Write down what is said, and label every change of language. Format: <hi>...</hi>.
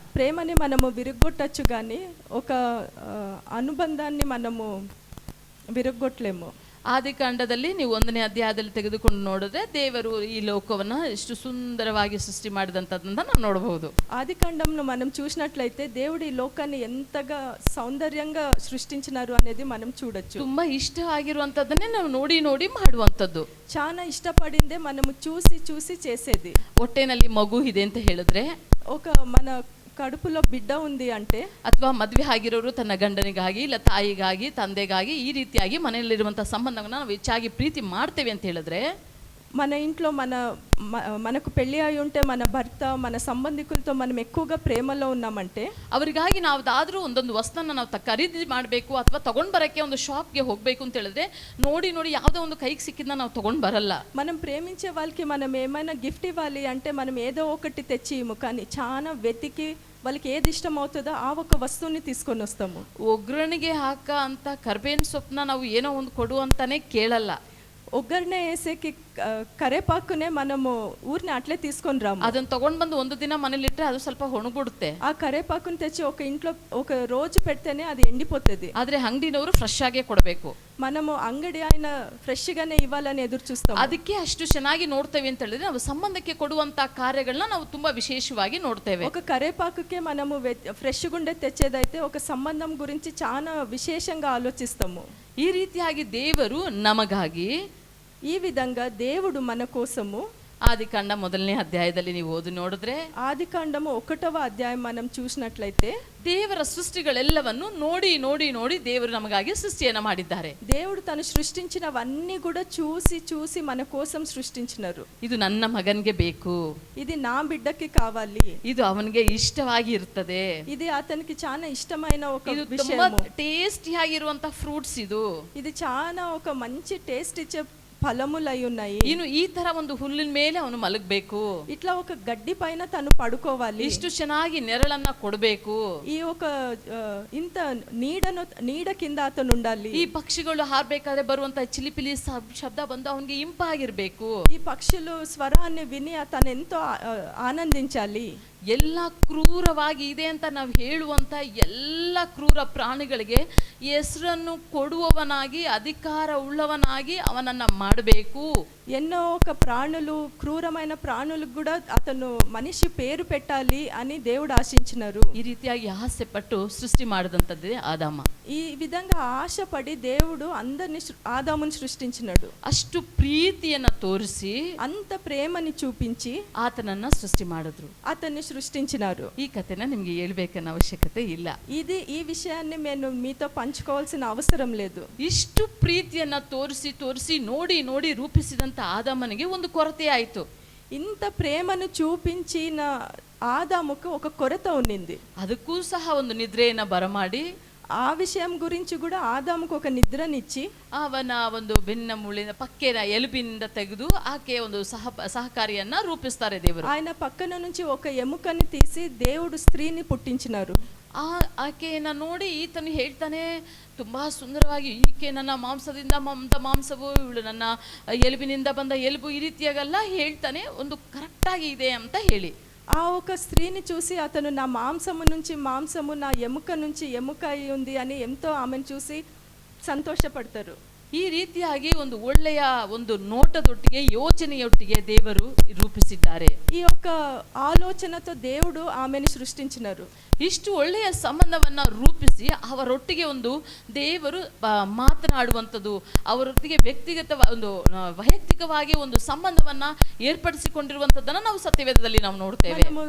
<te>ప్రేమని మనము విరగొట్టచ్చు కానీ ఒక అనుబంధాన్ని మనము విరగొట్టలేము.</te> <kn>ಆದಿಕಾಂಡದಲ್ಲಿ ನೀವು 1ನೇ ಅಧ್ಯಾಯದಲ್ಲಿ ತೆಗೆದುಕೊಂಡು ನೋಡಿದ್ರೆ ದೇವರು ಈ ಲೋಕವನ್ನ ಎಷ್ಟು ಸುಂದರವಾಗಿ ಸೃಷ್ಟಿ ಮಾಡಿದಂಥದ್ದನ್ನ ನಾವು ನೋಡಬಹುದು.</kn> <te>ఆదికాండంను మనం చూసినట్లయితే దేవుడు ఈ లోకాన్ని ఎంతగా సౌందర్యంగా సృష్టించినారు అనేది మనం చూడొచ్చు.</te> <kn>ತುಂಬಾ ಇಷ್ಟವಾಗಿರುವಂತದ್ದನ್ನೇ ನಾವು ನೋಡಿ ನೋಡಿ ಮಾಡುವಂಥದ್ದು.</kn> <te>చాలా ఇష్టపడిందే మనము చూసి చూసి చేసేది.</te> <kn>ಹೊಟ್ಟೆನಲ್ಲಿ ಮಗು ಇದೆ ಅಂತ ಹೇಳಿದ್ರೆ,</kn> <te>ఒక మన ಕಡುಪುలో ಬಿಡ್ಡ ఉంది అంటే,</te> <kn>ಅಥವಾ ಮದುವೆ ಆಗಿರೋರು ತನ್ನ ಗಂಡನಿಗಾಗಿ ಇಲ್ಲ ತಾಯಿಗಾಗಿ ತಂದೆಗಾಗಿ ಈ ರೀತಿಯಾಗಿ ಮನೆಯಲ್ಲಿರುವಂತಹ ಸಂಬಂಧವನ್ನ ನಾವು ಹೆಚ್ಚಾಗಿ ಪ್ರೀತಿ ಮಾಡ್ತೇವೆ ಅಂತ ಹೇಳಿದ್ರೆ,</kn> <te>మన ఇంట్లో మనకు పెళ్లి అయి ఉంటే మన భర్త మన సంబంధికులతో మనం ఎక్కువగా ప్రేమలో ఉన్నామంటే,</te> <kn>ಅವರಿಗಾಗಿ ನಾವ್ದಾದ್ರೂ ಒಂದೊಂದು ವಸ್ತುನ ನಾವು ಖರೀದಿ ಮಾಡಬೇಕು ಅಥವಾ ತಗೊಂಡ್ ಬರಕ್ಕೆ ಒಂದು ಶಾಪ್ಗೆ ಹೋಗ್ಬೇಕು ಅಂತ ಹೇಳಿದ್ರೆ ನೋಡಿ ನೋಡಿ ಯಾವುದೋ ಒಂದು ಕೈಗೆ ಸಿಕ್ಕಿದ್ನ ನಾವು ತಗೊಂಡ್ ಬರಲ್ಲ.</kn> <te>మనం ప్రేమించే వాళ్ళకి మనం ఏమైనా గిఫ్ట్ ఇవ్వాలి అంటే మనం ఏదో ఒకటి తెచ్చి ఇవ్వము, కానీ చాలా వెతికి వాళ్ళకి ఏది ఇష్టం అవుతుందో ఆ ఒక వస్తువుని తీసుకొని వస్తాము.</te> <kn>ಒಗ್ಗರಣೆಗೆ ಹಾಕ ಅಂತ ಕರ್ಬೇವಿನ ಸೊಪ್ಪನ್ನ ನಾವು ಏನೋ ಒಂದು ಕೊಡು ಅಂತಾನೆ ಕೇಳಲ್ಲ.</kn> <te>ಒಗ್ಗರಣೆ వేసేకి కరేపాకునే మనము ఊరిని అట్లే తీసుకొని రాము.</te> <kn>ಅದನ್ನ ತಗೊಂಡ್ ಬಂದು ಒಂದು ದಿನ ಮನೇಲಿ ಇಟ್ಟರೆ ಅದು ಸ್ವಲ್ಪ ಒಣಗುಡುತ್ತೆ.</kn> <te>ఆ కరేపాకుని తెచ్చి ఒక ఇంట్లో ఒక రోజు పెడితేనే అది ఎండిపోతుంది.</te> <kn>ಆದ್ರೆ ಅಂಗಡಿನವರು ಫ್ರೆಶ್ ಆಗೇ ಕೊಡಬೇಕು.</kn> <te>మనము అంగడి ఆయన ఫ్రెష్ గానే ఇవ్వాలని ఎదురు చూస్తాం.</te> <kn>ಅದಕ್ಕೆ ಅಷ್ಟು ಚೆನ್ನಾಗಿ ನೋಡ್ತೇವೆ ಅಂತ ಹೇಳಿದ್ರೆ ನಾವು ಸಂಬಂಧಕ್ಕೆ ಕೊಡುವಂತ ಕಾರ್ಯಗಳನ್ನ ನಾವು ತುಂಬಾ ವಿಶೇಷವಾಗಿ ನೋಡ್ತೇವೆ.</kn> <te>ఒక కరేపాకుకే మనము ఫ్రెష్ గుండే తెచ్చేదైతే ఒక సంబంధం గురించి చాలా విశేషంగా ఆలోచిస్తాము.</te> <kn>ಈ ರೀತಿಯಾಗಿ ದೇವರು ನಮಗಾಗಿ,</kn> <te>ఈ విధంగా దేవుడు మన కోసము,</te> <kn>ಆದಿಕಾಂಡ 1ನೇ ಅಧ್ಯಾಯದಲ್ಲಿ ನೀವು ಓದಿ ನೋಡಿದ್ರೆ,</kn> <te>ఆదికాండము 1వ అధ్యాయం మనం చూసినట్లయితే</te> <kn>ದೇವರ ಸೃಷ್ಟಿಗಳೆಲ್ಲವನ್ನು ನೋಡಿ ನೋಡಿ ನೋಡಿ ದೇವರು ನಮಗಾಗಿ ಸೃಷ್ಟಿಯನ್ನ ಮಾಡಿದ್ದಾರೆ.</kn> <te>దేవుడు తను సృష్టించినవన్నీ కూడా చూసి చూసి మన కోసం సృష్టించినారు.</te> <kn>ಇದು ನನ್ನ ಮಗನಿಗೆ ಬೇಕು,</kn> <te>ఇది నా బిడ్డకి కావాలి,</te> <kn>ಇದು ಅವನಿಗೆ ಇಷ್ಟವಾಗಿ ಇರ್ತದೆ,</kn> <te>ఇది అతనికి చాలా ఇష్టమైన ఒక</te> <kn>ಇದು ತುಂಬಾ</kn> <te>విషయము,</te> <kn>ಟೇಸ್ಟಿಯಾಗಿರುವಂತ ಫ್ರೂಟ್ಸ್,</kn> <te>ఇది చాలా ఒక మంచి టేస్ట్ ఇచ్చే ఫలములై ఉన్నాయి.</te> <kn>ಇನ್ನು ಈ ತರ ಒಂದು ಹುಲ್ಲಿನ ಮೇಲೆ ಅವನು ಮಲಗಬೇಕು,</kn> <te>ఇట్లా ఒక గడ్డి పైన తను పడుకోవాలి,</te> <kn>ಇಷ್ಟು ಚೆನ್ನಾಗಿ ನೆರಳನ್ನ ಕೊಡಬೇಕು,</kn> <te>ఈ ఒక ఇంత నీడ కింద అతను ఉండాలి,</te> <kn>ಈ ಪಕ್ಷಿಗಳು ಹಾರಬೇಕಾದ್ರೆ ಬರುವಂತ ಚಿಲಿಪಿಲಿ ಶಬ್ದ ಬಂದು ಅವನಿಗೆ ಇಂಪಾಗಿರ್ಬೇಕು,</kn> <te>ఈ పక్షులు స్వరాన్ని విని అతను ఎంతో ఆనందించాలి.</te> <kn>ಎಲ್ಲ ಕ್ರೂರವಾಗಿ ಇದೆ ಅಂತ ನಾವು ಹೇಳುವಂತ ಎಲ್ಲ ಕ್ರೂರ ಪ್ರಾಣಿಗಳಿಗೆ ಹೆಸರನ್ನು ಕೊಡುವವನಾಗಿ ಅಧಿಕಾರ ಉಳ್ಳವನಾಗಿ ಅವನನ್ನ ಮಾಡಬೇಕು.</kn> <te>ఎన్నో ఒక ప్రాణులు క్రూరమైన ప్రాణులకు కూడా అతను మనిషి పేరు పెట్టాలి అని దేవుడు ఆశించినారు.</te> <kn>ಈ ರೀತಿಯಾಗಿ ಆಸೆ ಪಟ್ಟು ಸೃಷ್ಟಿ ಮಾಡಿದಂಥದ್ದೇ ಆದಾಮ.</kn> <te>ఈ విధంగా ఆశపడి దేవుడు అందరిని ఆదాముని సృష్టించినాడు.</te> <kn>ಅಷ್ಟು ಪ್ರೀತಿಯನ್ನ ತೋರಿಸಿ</kn> <te>అంత ప్రేమని చూపించి</te> <kn>ಆತನನ್ನ ಸೃಷ್ಟಿ ಮಾಡಿದ್ರು,</kn> <te>అతన్ని సృష్టించినారు.</te> <kn>ಈ ಕಥೆನ ನಿಮ್ಗೆ ಹೇಳ್ಬೇಕನ್ನ ಅವಶ್ಯಕತೆ ಇಲ್ಲ.</kn> <te>ఈ విషయాన్ని నేను మీతో పంచుకోవాల్సిన అవసరం లేదు.</te> <kn>ಇಷ್ಟು ಪ್ರೀತಿಯನ್ನ ತೋರಿಸಿ ತೋರಿಸಿ ನೋಡಿ ನೋಡಿ ರೂಪಿಸಿದಂತ ಆದಾಮನಿಗೆ ಒಂದು ಕೊರತೆ ಆಯಿತು.</kn> <te>ఇంత ప్రేమను చూపించిన ఆదాముకు ఒక కొరత ఉన్నింది.</te> <kn>ಅದಕ್ಕೂ ಸಹ ಒಂದು ನಿದ್ರೆಯನ್ನ ಬರಮಾಡಿ</kn> <te>ఆ విషయం గురించి కూడా ఆదాముకు ఒక నిద్రనిచ్చి</te> <kn>ಅವನ ಒಂದು ಬೆನ್ನ ಮುಳ್ಳಿನ ಪಕ್ಕೆನ ಎಲುಬಿನಿಂದ ತೆಗೆದು ಆಕೆ ಒಂದು ಸಹಕಾರಿಯನ್ನ ರೂಪಿಸ್ತಾರೆ ದೇವರು.</kn> <te>ఆయన పక్కన నుంచి ఒక ఎముకని తీసి దేవుడు స్త్రీని పుట్టించినారు.</te> <kn>ಆಕೆಯನ್ನ ನೋಡಿ ಈತನು ಹೇಳ್ತಾನೆ ತುಂಬಾ ಸುಂದರವಾಗಿ, ಈಕೆ ನನ್ನ ಮಾಂಸದಿಂದ ಬಂದ ಮಾಂಸವು, ಇವಳು ನನ್ನ ಎಲುಬಿನಿಂದ ಬಂದ ಎಲುಬು, ಈ ರೀತಿಯಾಗೆಲ್ಲ ಹೇಳ್ತಾನೆ, ಒಂದು ಕರೆಕ್ಟಾಗಿ ಇದೆ ಅಂತ ಹೇಳಿ.</kn> <te>ఆ ఒక స్త్రీని చూసి అతను నా మాంసము నుంచి మాంసము, నా ఎముక నుంచి ఎముక అయి ఉంది అని ఎంతో ఆమెను చూసి</te> <kn>ಸಂತೋಷಪಡ್ತಾರೆ. ಈ ರೀತಿಯಾಗಿ ಒಂದು ಒಳ್ಳೆಯ ಒಂದು ನೋಟದೊಟ್ಟಿಗೆ ಯೋಚನೆಯೊಟ್ಟಿಗೆ ದೇವರು ರೂಪಿಸಿದ್ದಾರೆ.</kn> <te>ఈ యొక్క ఆలోచనతో దేవుడు ఆమెను సృష్టించినారు.</te> <kn>ಇಷ್ಟು ಒಳ್ಳೆಯ ಸಂಬಂಧವನ್ನ ರೂಪಿಸಿ ಅವರೊಟ್ಟಿಗೆ ಒಂದು ದೇವರು ಮಾತನಾಡುವಂಥದ್ದು, ಅವರೊಟ್ಟಿಗೆ ವೈಯಕ್ತಿಕವಾಗಿ ಒಂದು ಸಂಬಂಧವನ್ನ ಏರ್ಪಡಿಸಿಕೊಂಡಿರುವಂಥದ್ದನ್ನ ನಾವು ಸತ್ಯವೇದದಲ್ಲಿ ನಾವು ನೋಡ್ತೇವೆ.</kn>